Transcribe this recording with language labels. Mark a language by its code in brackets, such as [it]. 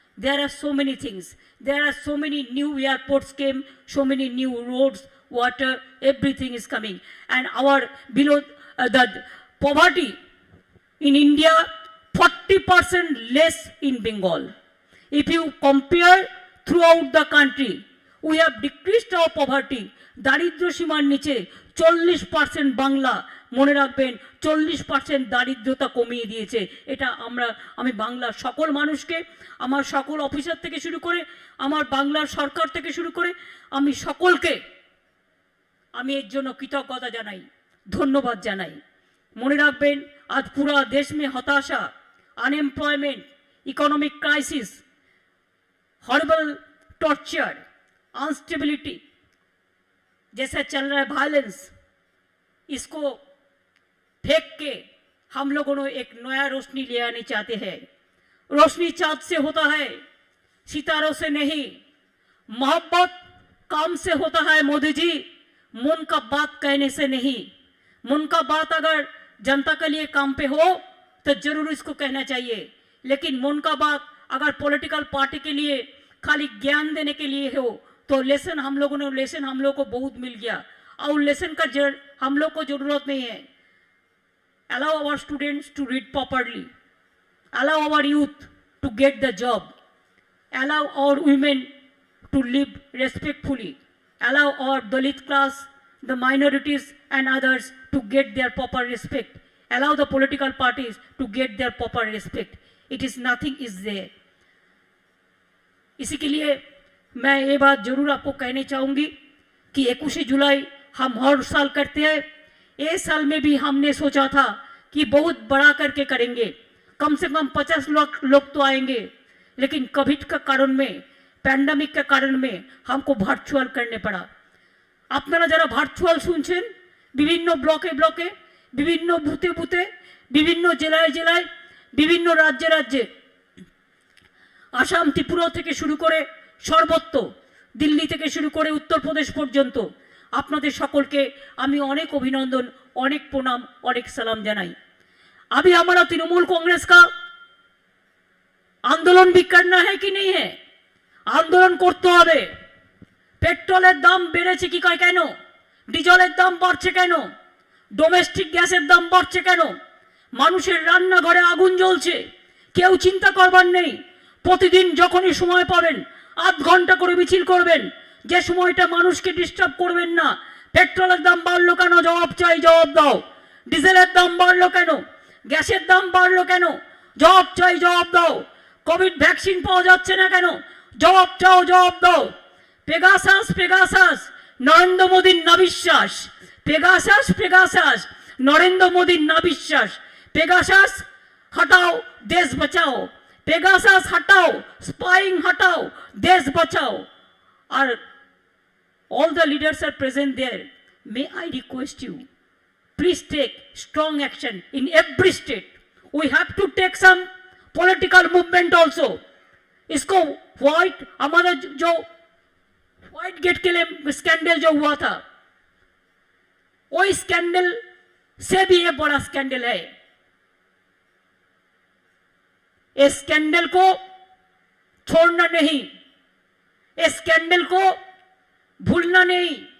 [en] There are so many things. There are so many new airports came, so many new roads, water, everything is coming. And our the poverty in India, 40% less in Bengal. If you compare throughout the country, we have decreased our poverty. [bn] দারিদ্র সীমার নিচে 40% বাংলা, মনে রাখবেন 40% দারিদ্রতা কমিয়ে দিয়েছে। এটা আমি বাংলার সকল মানুষকে, আমার সকল অফিসার থেকে শুরু করে, আমার বাংলার সরকার থেকে শুরু করে, আমি সকলকে আমি এর জন্য কৃতজ্ঞতা জানাই, ধন্যবাদ জানাই। মনে রাখবেন আজ পুরা দেশ [hi] में হতাশা, unemployment, economic crisis, horrible torture, instability जैसा चल रहा है, वायलेंस, इसको फेंक के हम लोगों ने एक नया रोशनी ले आने चाहते हैं। रोशनी चाँद से होता है, सितारों से नहीं। मोहब्बत काम से होता है मोदी जी, मन का बात कहने से नहीं। मन का बात अगर जनता के लिए काम पे हो तो जरूर इसको कहना चाहिए, लेकिन मन का बात अगर पॉलिटिकल पार्टी के लिए खाली ज्ञान देने के लिए हो तो लेसन हम लोगों को बहुत मिल गया, और लेसन का हम लोग को जरूरत नहीं है। [en] Allow our students to read properly, allow our youth to get the job, allow our women to live respectfully, allow our Dalit class, the minorities and others to get their proper respect, allow the political parties to get their proper respect. It is nothing is there. [hi] इसी के लिए मैं ये बात जरूर आपको कहनी चाहूँगी कि 21 जुलाई हम हर साल करते हैं। इस साल में भी हमने सोचा था कि बहुत बड़ा करके करेंगे, कम से कम 50 लोग तो आएंगे, लेकिन कोविड का कारण में, पैंडेमिक के कारण में हमको ভার্চুয়াল करने पड़ा। [bn] আপনারা যারা ভার্চুয়াল শুনছেন, বিভিন্ন ব্লকে ব্লকে, বিভিন্ন বুথে বুথে, বিভিন্ন জেলায় জেলায়, বিভিন্ন রাজ্যে রাজ্যে, আসাম ত্রিপুরা থেকে শুরু করে সর্বত্র, দিল্লি থেকে শুরু করে উত্তরপ্রদেশ পর্যন্ত আপনাদের সকলকে আমি অনেক অভিনন্দন, অনেক প্রণাম, অনেক সালাম জানাই। [hi] अभी हमारा तृणमूल कांग्रेस का आंदोलन भी करना है कि नहीं है? आंदोलन करते [bn] হবে। পেট্রোলের দাম বেড়েছে কি কেন? ডিজেলের দাম বাড়ছে কেন? ডোমেস্টিক গ্যাসের দাম বাড়ছে কেন? মানুষের রান্নাঘরে আগুন জ্বলছে, কেউ চিন্তা করবার নেই। প্রতিদিন যখনই সময় পাবেন আধ ঘন্টা করে মিছিল করবেন, যে সময়টা মানুষকে ডিস্টার্ব করবেন না। পেট্রোলের দাম বাড়লো কেন? জবাব চাই, জবাব দাও। ডিজেলের দাম বাড়লো কেন? গ্যাসের দাম বাড়লো কেন? জবাব চাই, জবাব দাও। কোভিড ভ্যাকসিন পাওয়া যাচ্ছে না কেন? জবাব চাও, জবাব দাও। পেগাসাস পেগাসাস নরেন্দ্র মোদীর নাবিশ্বাস, পেগাসাস পেগাসাস নরেন্দ্র মোদীর নাবিশ্বাস। [hi] পেগাসাস हटाओ देश बचाओ, पेगासास हटाओ, स्पाइंग हटाओ, देश बचाओ। और [en] all the leaders are present there. May I request you, please take strong action in every state. We have to take some political movement also. [hi] इसको व्हाइट, हमारा जो व्हाइट गेट के लिए स्कैंडल जो हुआ था, वो स्कैंडल से भी ये बड़ा स्कैंडल है। इस स्कैंडल को छोड़ना नहीं, इस स्कैंडल को भूलना नहीं।